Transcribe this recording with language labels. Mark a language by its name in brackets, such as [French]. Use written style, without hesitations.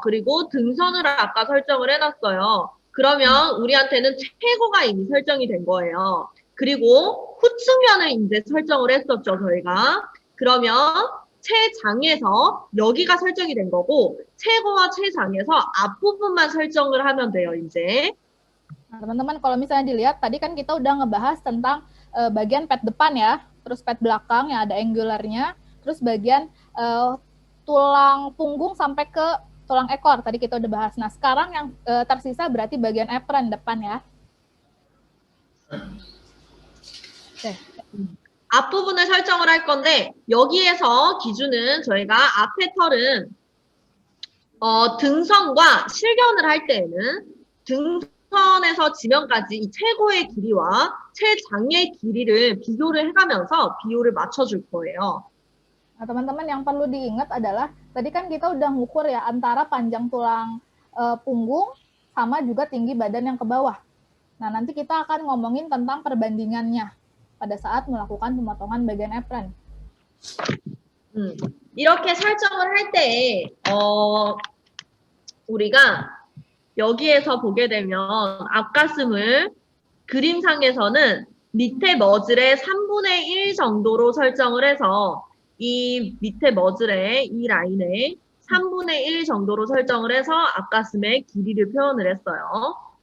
[Korean] 그리고 등선을 아까 설정을 해놨어요. 그러면 우리한테는 최고가 이미 설정이 된 거예요. 그리고 후측면을 이제 설정을 했었죠, 저희가. 그러면 최장에서 여기가 설정이 된 거고 최고와 최장에서 앞부분만 설정을 하면 돼요, 이제. [Indonesian] Nah, teman-teman kalau misalnya dilihat, tadi kan kita udah ngebahas tentang bagian pad depan ya, terus pad belakang yang ada angularnya, terus bagian tulang punggung sampai ke tulang ekor, tadi kita udah bahas. Nah, sekarang yang tersisa berarti bagian apron depan ya. Oke. [Korean] 앞부분을 설정을 할 건데 여기에서 기준은 저희가 앞에 털은 등선과 실견을 할 때에는 등선에서 지면까지 이 최고의 길이와 최장의 길이를 비교를 해가면서 비율을 맞춰줄 거예요. [Indonesian] Nah, teman-teman yang perlu diingat adalah tadi kan kita udah ngukur ya antara panjang tulang punggung sama juga tinggi badan yang ke bawah. Nah, nanti kita akan ngomongin tentang perbandingannya pada saat melakukan pemotongan bagian apron. [Korean] 이렇게 설정을 할 때, 우리가 여기에서 보게 되면 앞가슴을 그림상에서는 밑에 머즐의 3분의 1 정도로 설정을 해서 이 밑에 머즐의 이 라인에 3분의 1 정도로 설정을 해서 앞가슴의 길이를 표현을 했어요.